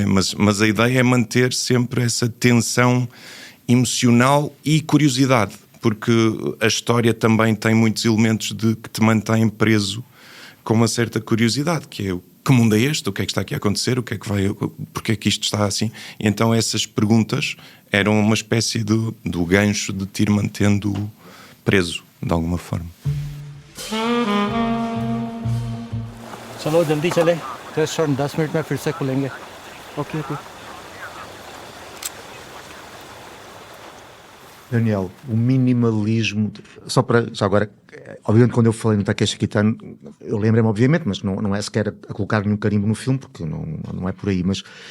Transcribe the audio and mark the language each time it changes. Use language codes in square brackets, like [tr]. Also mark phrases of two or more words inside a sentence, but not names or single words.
[pt] Mas a ideia é manter sempre essa tensão emocional e curiosidade, porque a história também tem muitos elementos que te mantêm preso com uma certa curiosidade, que é: que mundo é este? O que é que está aqui a acontecer? Porque é que isto está assim? E então essas perguntas eram uma espécie do gancho de te ir mantendo preso, de alguma forma. [hi] चलो जल्दी चले 10 मिनट में फिर से खुलेंगे. [pt] Ok. Daniel, o minimalismo, já agora, obviamente quando eu falei no Takeshi Kitano, eu lembrei-me obviamente, mas não é sequer a colocar nenhum carimbo no filme, porque não é por aí, mas